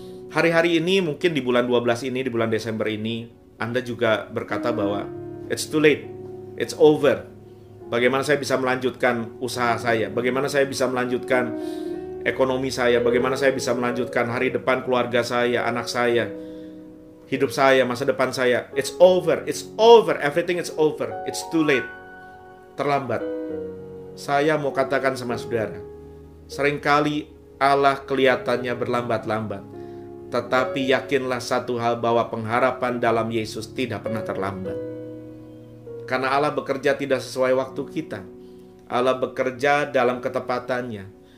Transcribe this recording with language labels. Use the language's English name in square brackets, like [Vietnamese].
[Indonesian] Hari-hari ini, mungkin di bulan 12 ini, di bulan Desember ini, Anda juga berkata bahwa it's too late, it's over. Bagaimana saya bisa melanjutkan usaha saya? Bagaimana saya bisa melanjutkan ekonomi saya? Bagaimana saya bisa melanjutkan hari depan keluarga saya, anak saya, hidup saya, masa depan saya? [English] It's over, everything is over, it's too late. [Indonesian] Terlambat. Saya mau katakan sama saudara, seringkali Allah kelihatannya berlambat-lambat, tetapi yakinlah satu hal bahwa pengharapan dalam Yesus tidak pernah terlambat. Karena Allah bekerja tidak sesuai waktu kita. Allah bekerja dalam ketepatannya.